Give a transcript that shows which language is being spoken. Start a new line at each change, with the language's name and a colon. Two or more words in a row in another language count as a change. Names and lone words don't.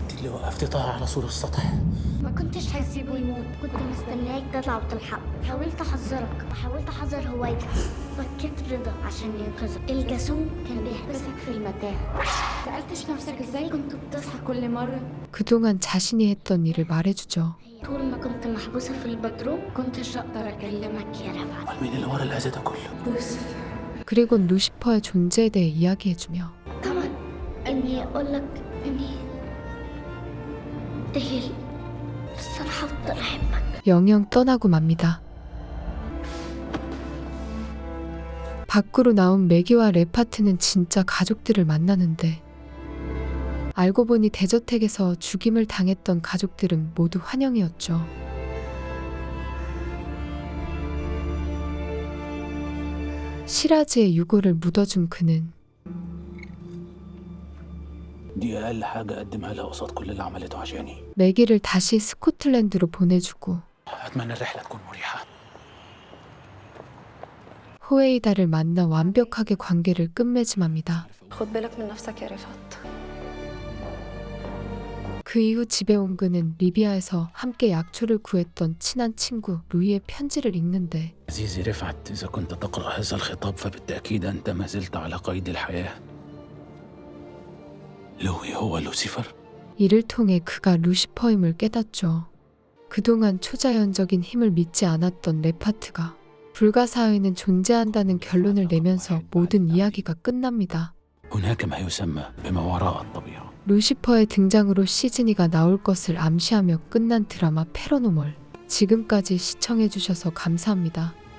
Arabic: اللي وقفتي طه على سور السطح. ما كنتش هسيبه يموت كنت مستنياك تطلع وتلحقه حاولت احذرك وحاولت احذر هوايتك فكيت رضا عشان ينقذك الجاسوم كان بيحبسك في المتاهه سألتش نفسك ازاي كنت بتصحى كل مرة
Korean: 그동안 자신이 했던 일을 말해주죠.
Arabic: طول ما كنت محبوسة في البدروم كنتش اقدر اكلمك يا رفعت مين اللي ورا الاذى ده كله؟ لوسيفر
Korean: 그리고 루시퍼의 존재에 대해 이야기해주며
Arabic: طبعا اني اقولك اني تهيل بس انا هفضل احبك
Korean: 영영 떠나고 맙니다. 밖으로 나온 매기와 레파트는 진짜 가족들을 만나는데 알고 보니 대저택에서 죽임을 당했던 가족들은 모두 환영이었죠. 시라즈의 유골을 묻어준 그는
Arabic: دي اقل حاجة اقدمها لها قصاد كل اللي عملته عشاني.
Korean: 매기를 다시 스코틀랜드로 보내주고
Arabic: اتمنى الرحلة تكون مريحة.
Korean: 호에이다를 만나 완벽하게 관계를 끝맺음합니다.
Arabic: خد بالك من نفسك يا رفعت.
Korean: 그 이후 집에 온 그는 리비아에서 함께 약초를 구했던 친한 친구 루이의 편지를 읽는데
Arabic: عزيزي رفعت إذا كنت تقرأ هذا الخطاب فبالتأكيد أنت ما زلت على قيد الحياة. لوي هو لوسيفر.
Korean: 이를 통해 그가 루시퍼임을 깨닫죠. 그동안 초자연적인 힘을 믿지 않았던 레파트가 불가사의는 존재한다는 결론을 내면서 모든 이야기가 끝납니다.
Arabic: هناك ما يسمى بما وراء الطبيعة.
Korean: 루시퍼의 등장으로 시즈니가 나올 것을 암시하며 끝난 드라마 패러노멀. 지금까지 시청해주셔서 감사합니다.